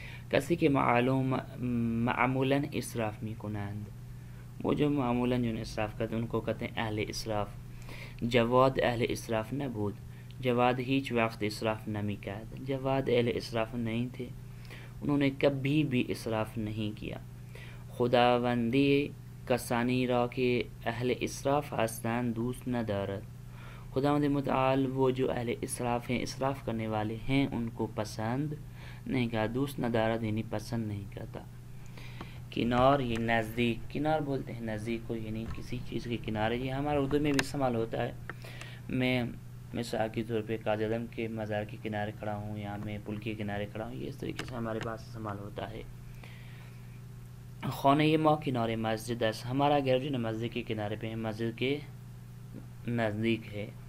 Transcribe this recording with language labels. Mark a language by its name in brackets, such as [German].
[Persian] کسی کے معمولاً اسراف می کنند، [Urdu] وہ جو معمولاً جو اسراف کرتے ہیں ان کو کہتے ہیں اہل اسراف. [Persian] جواد اہل اسراف نبود، جواد ہیچ وقت اسراف نمی کرد. [Urdu] جواد اہل اسراف نہیں تھے، انہوں نے کبھی بھی اسراف نہیں کیا. [Persian] خداوندی کسانی را کہ اہل اسراف هستند دوست ندارد. [Urdu] خداوند متعال وہ جو اہل اسراف ہیں، اسراف کرنے والے ہیں، ان کو پسند نہیں کرتا. دوست ندارد یعنی پسند نہیں کرتا. کنار یہ نزدیک، کنار بولتے ہیں نزدیک کو، یعنی کسی چیز کے کنارے. یہ ہمارے اردو میں بھی استعمال ہوتا ہے. میں مثال کے طور پہ قاضی اعظم کے مزار کے کنارے کھڑا ہوں یا میں پل کے کنارے کھڑا ہوں، یہ اس طریقے سے ہمارے پاس استعمال ہوتا ہے. [Persian] خانہ ما کنارے مسجد است، [Urdu] ہمارا گھر جو مسجد کے کنارے پہ ہے، مسجد کے نزدیک ہے.